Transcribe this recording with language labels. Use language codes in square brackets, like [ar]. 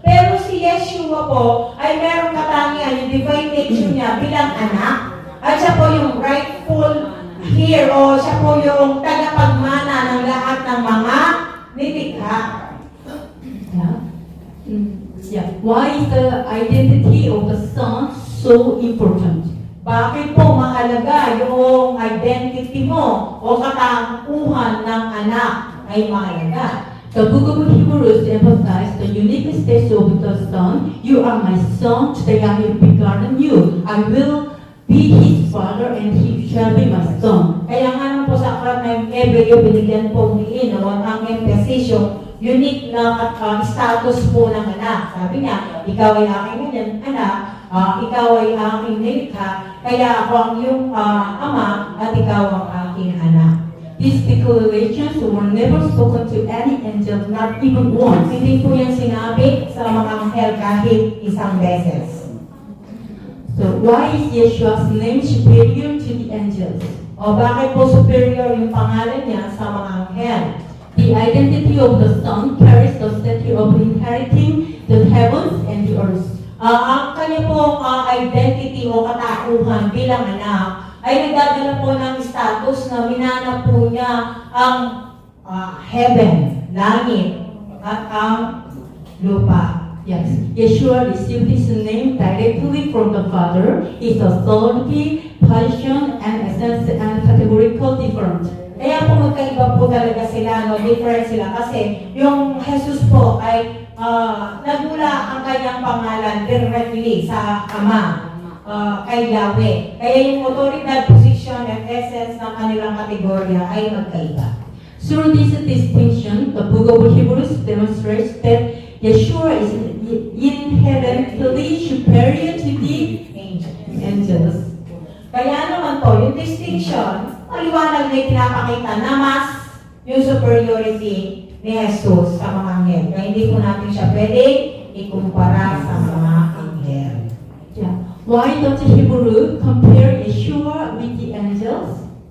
[tl] Pero si Yeshua po ay meron katangian, yung [en] divine nature [tl] niya bilang anak, at siya po yung [en] rightful heir, [tl] o siya po yung tagapagmana ng lahat ng mga nilikha. Yeah. Yeah. [en] Why is the identity of the Son so important? [tl] Bakit po mahalaga yung identity mo o katauhan ng anak ay mahalaga? [en] The book of Hebrews emphasizes the unique status of the Son. You are my Son, today I have begotten you. I will be his father and he shall be my son. [tl] Kaya nga naman po sa aklat ng Hebreo, binigyan po ni Ino ang emphasis yung unique na status po ng anak. Sabi niya, ikaw ay aking anak, ikaw ay aking nilikha, kaya ako ang iyong ama at ikaw ang aking anak. [en] These declarations were never spoken to any angel, not even once. [tl] Hindi po yan sinabi sa mga anghel kahit isang beses. [en] So why is Yeshua's name superior to the angels? [tl] O bakit po superior yung pangalan niya sa mga anghel? [en] The identity of the Son carries the stature of inheriting the heavens and the earth. [tl] Ang kanya pong identity o katauhan bilang anak ay nagdadala po ng status na minana po niya ang heaven, langit, at ang lupa. [en] Yes, Yeshua received his name directly from the Father. His authority, position, and essence and categorical different. [tl] Kaya po magkaiba po talaga sila, no? Different sila kasi yung Jesus po ay nagmula ang kanyang pangalan directly sa Ama, kay Yahweh. Kaya yung autoridad, [en] position, and essence [tl] ng kanilang kategorya ay magkaiba. [en] Through this distinction, the book of Hebrews demonstrates that Yeshua is inherently superior to the Angels. angels. [tl] Kaya naman po, yung distinction, maliwanag na pinapakita na mas yung superiority ni Jesus sa mga anghel. Kaya hindi po natin siya pwede ikumpara sa mga anghel. Yeah. [en] Why does Hebrew compare Yeshua with the angels?